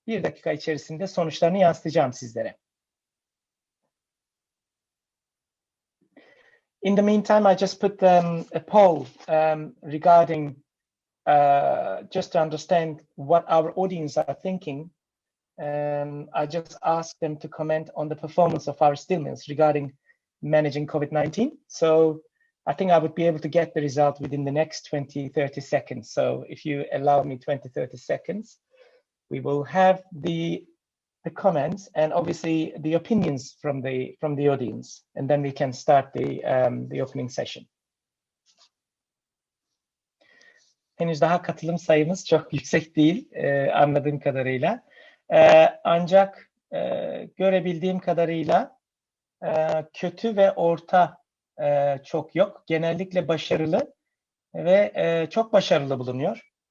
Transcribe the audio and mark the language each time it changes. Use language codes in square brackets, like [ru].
[tr] 1 dakika içerisinde sonuçlarını yansıtacağım sizlere. [en] In the meantime, I just put a poll regarding just to understand what our audience are thinking. I just asked them to comment on the performance of our stillness regarding managing COVID-19. So I think I would be able to get the result within the next 20-30 seconds. So if you allow me 20-30 seconds, we will have the comments and obviously the opinions from the audience, and then we can start the opening session. [tr] Henüz daha katılım sayımız çok yüksek değil anladığım kadarıyla. Ancak görebildiğim kadarıyla kötü ve orta çok yok. Genellikle başarılı ve çok başarılı bulunuyor.